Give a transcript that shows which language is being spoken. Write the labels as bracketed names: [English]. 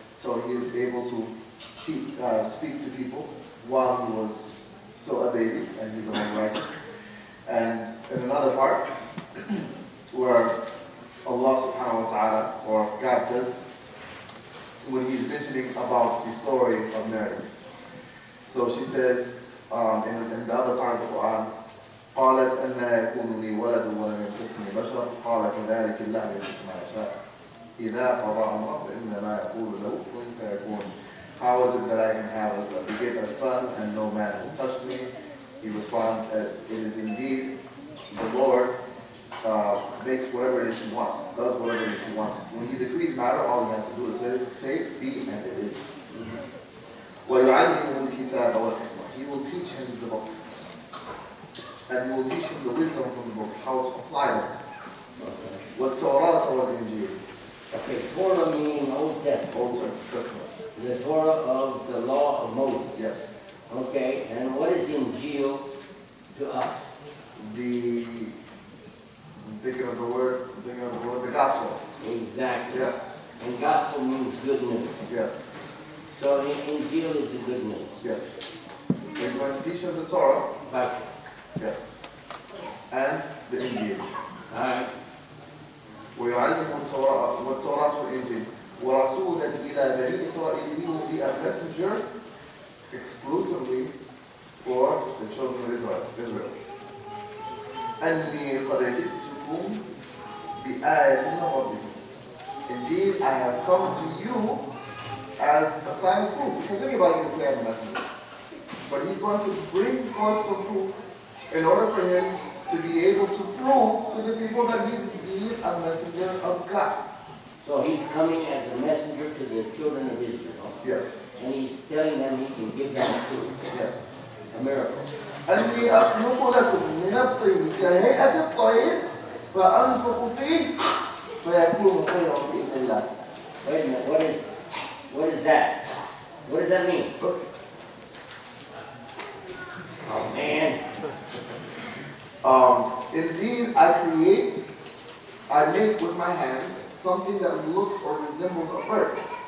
[English] So he is able to speak to people while he was still a baby, and he's among righteous. And in another part, where Allah subhanahu wa ta'ala, or God says, when he's mentioning about the story of Mary. So she says, in the other part of the Quran, [Arabic] قالت أن يكون لي ولد ولم يمسسني بشر قال كذلك الله يخلق ما يشاء إذا قضى أمرا فإنما يقول له كن فيكون. [English] How is it that I can have beget a son and no man has touched me? He responds, it is indeed the Lord makes whatever it is he wants, does whatever it is he wants. When he decrees matter, all he has to do is say, be, and it is. [Arabic] وَيُعَلِّمُهُ الْكِتَابَ وَالْحِكْمَةَ. [English] He will teach him the book. And he will teach him the wisdom from the book, how to apply them. [Arabic] وَالتَّوْرَاةَ وَالْإِنْجِيلَ. [English] Okay, Torah meaning Old Testament. Old Testament. The Torah of the law of Moses. Yes. Okay, and what is Injil to us? I'm thinking of the word, the gospel. Exactly. Yes. And gospel means good news. Yes. So Injil is the good news. Yes. So he's going to teach him the Torah. Right. Yes. And the Injil. All right. [Arabic] ويعلم التوراة والإنجيل ورسولا إلى بني إسرائيل. [English] He will be a messenger exclusively for the children of Israel. [Arabic] أني قد جئتكم بآية من ربكم. [English] Indeed, I have come to you as a sign of proof, because anybody can say I'm a messenger. But he's going to bring forth some proof in order for him to be able to prove to the people that he's indeed a messenger of God. So he's coming as a messenger to the children of Israel. Yes. And he's telling them he can give them proof. Yes. A miracle. [Arabic] أني أخلق لكم من الطين كهيئة الطير فأنفخ فيه فيكون خيرا بإذن الله. [English] Wait a minute, what is that? What does that mean? Look. Oh man. Indeed, I make with my hands something that looks or resembles a bird.